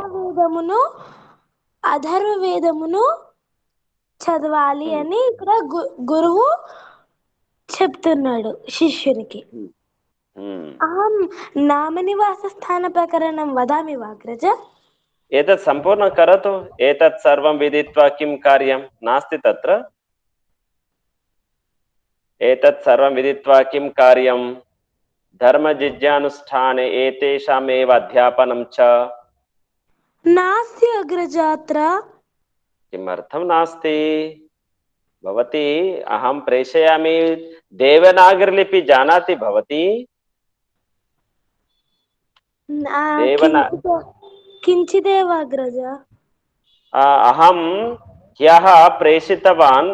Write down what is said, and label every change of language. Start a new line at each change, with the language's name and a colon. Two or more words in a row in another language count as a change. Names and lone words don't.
Telugu: సామవేదమును, అథర్వవేదమును చదవాలి అని ఇక్కడ గురువు చెప్తున్నాడు శిష్యునికి.
Sanskrit: అహం నామనివాస స్థాన ప్రకరణం వదామి వాగ్రజ. ఏతత్ సంపూర్ణం కరోతు. ఏతత్ సర్వం విదిత్వా కిం కార్యం నాస్తి తత్ర. ఏతత్ సర్వం విదిత్వా కిం కార్యం ధర్మ జిజ్ఞానుష్ఠానే ఏతేషామేవ అధ్యాపనం చ నాస్తి అగ్రజాత్ర. किमर्थं नास्ति? भवती अहं प्रेषयामि. देवनागरीलिपि जानाति भवती? किञ्चिदेव अग्रज. अहं ह्यः प्रेषितवान्.